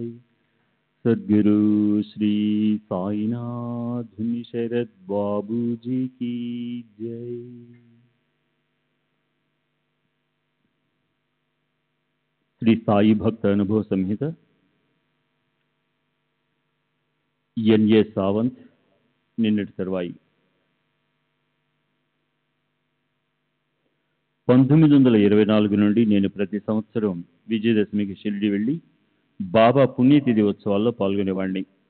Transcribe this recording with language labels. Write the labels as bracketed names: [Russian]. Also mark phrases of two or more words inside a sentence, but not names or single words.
[Hindi] सद्गुरु श्री साईनाथ शरद बाबू जी की जय। श्री साई भक्त अनुभव संहित [Telugu] ఎన్ఏ సావంత్ నిన్నటి తర్వాయి 1924 నుండి నేను ప్రతి సంవత్సరం విజయదశమికి షిరిడి వెళ్ళి బాబా పుణ్యతిథి ఉత్సవాల్లో పాల్గొనేవాడిని.